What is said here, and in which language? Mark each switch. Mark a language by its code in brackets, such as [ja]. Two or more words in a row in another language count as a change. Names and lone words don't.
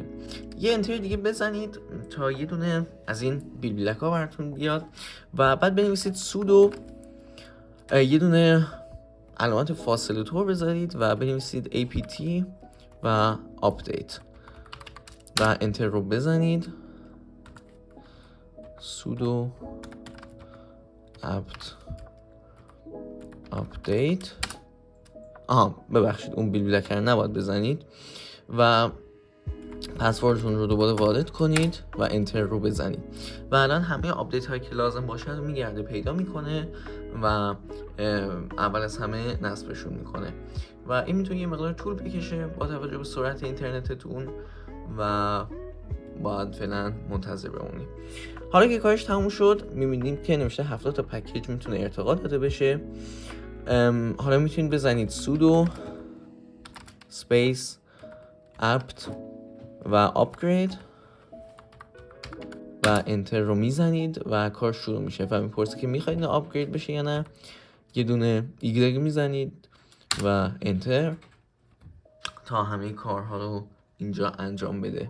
[fa] یه انتر دیگه بزنید تا یه دونه از این بیلبیلک ها براتون بیاد و بعد بنویسید سودو، یه دونه علامت فاصله طور بذارید و بنویسید apt و update و انتر رو بزنید. [en] sudo apt update [fa] ببخشید اون بیلبیلک رو نباید بزنید و پسوردتون رو دوباره وارد کنید و انتر رو بزنید و الان همه آپدیت هایی که لازم باشه رو میگرده پیدا میکنه و اول از همه نصبشون میکنه و این میتونه یه مقدار طول بکشه با توجه به سرعت اینترنتتون و باید فعلا منتظر بمونید. حالا که کارش تموم شد میبینیم که نوشته 70 تا پکیج میتونه ارتقا داده بشه. حالا میتونید بزنید [en] sudo space apt [fa] و upgrade و انتر رو میزنید و کار شروع میشه و میپرسه که میخواید اینو آپگرید بشه یا نه. یه دونه ایگرگ میزنید و انتر تا همه کارها رو اینجا انجام بده.